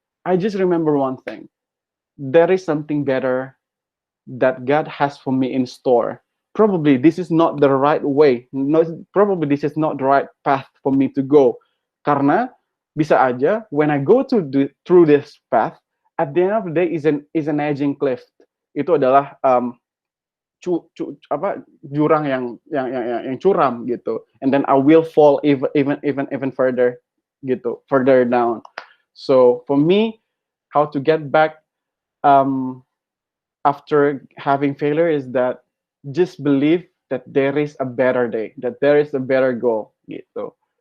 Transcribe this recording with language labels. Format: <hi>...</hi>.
<en>I just remember one thing: there is something better that God has for me in store. Probably this is not the right way. No, probably this is not the right path for me to go.</en> <id>Karena bisa aja</id> <en>when I go through this path, at the end of the day is an edging cliff.</en> <id>Itu adalah jurang yang curam gitu.</id> <en>And then I will fall even further gitu, further down. So for me, how to get back um, after having failure is that just believe that there is a better day, that there is a better goal gitu.</en>